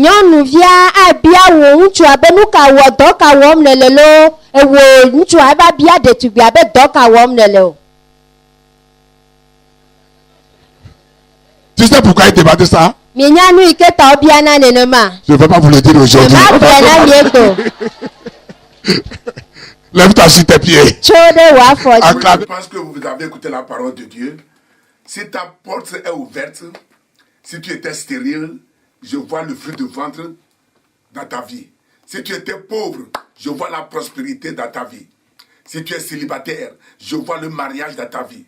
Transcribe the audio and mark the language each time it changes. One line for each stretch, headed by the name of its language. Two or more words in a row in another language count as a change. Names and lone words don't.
Ewe: Nyɔnuvia abia wo ŋutsua be nu ka wɔ dɔ ka wɔm nele lo ewo ŋutsua eva bia ɖetugbia be dɔ ka wɔm nele o.
French: Tu sais pourquoi il demande ça?
Ewe: Mienya nu yi ke ta wobia na nenema.
French: Je ne vais pas vous le dire aujourd'hui.
Ewe: Mabia na miegbo.
French: Lève-toi sur tes pieds.
Ewe: Tso ɖe wò afɔ dzi.
French: Je pense que vous avez écouté la parole de Dieu. Si ta porte est ouverte, si tu étais stérile, je vois le fruit de ventre dans ta vie. Si tu étais pauvre, je vois la prospérité dans ta vie. Si tu es célibataire, je vois le mariage dans ta vie.